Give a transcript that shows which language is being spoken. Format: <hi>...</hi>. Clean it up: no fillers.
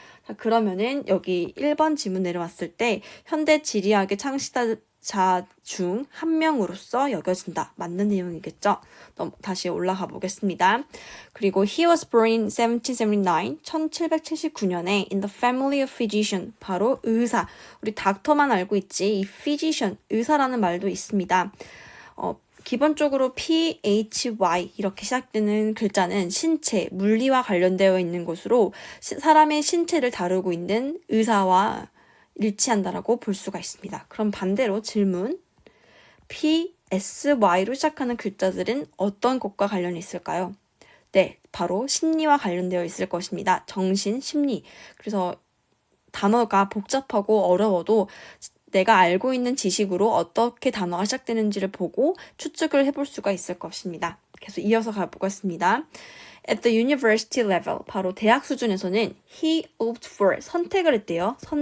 <ko>자, 그러면은 여기 1번 지문 내려왔을 때 현대 지리학의 창시자 중 한 명으로서 여겨진다. 맞는 내용이겠죠? 다시 올라가 보겠습니다.</ko> <en>그리고 he was born in 1779년에 in the family of physician,</en> <ko>바로 의사. 우리 닥터만 알고 있지 이 physician, 의사라는 말도 있습니다. 기본적으로 PHY 이렇게 시작되는 글자는 신체, 물리와 관련되어 있는 것으로 사람의 신체를 다루고 있는 의사와 일치한다라고 볼 수가 있습니다. 그럼 반대로 질문, PSY로 시작하는 글자들은 어떤 것과 관련이 있을까요? 네, 바로 심리와 관련되어 있을 것입니다. 정신, 심리. 그래서 단어가 복잡하고 어려워도 내가 알고 있는 지식으로 어떻게 단어가 시작되는지를 보고 추측을 해볼 수가 있을 것입니다. 계속 이어서 가보겠습니다.</ko> <en>At the university level,</en> <ko>바로 대학 수준에서는</ko> <en>he opted for,</en> <ko>선택을 했대요.</ko>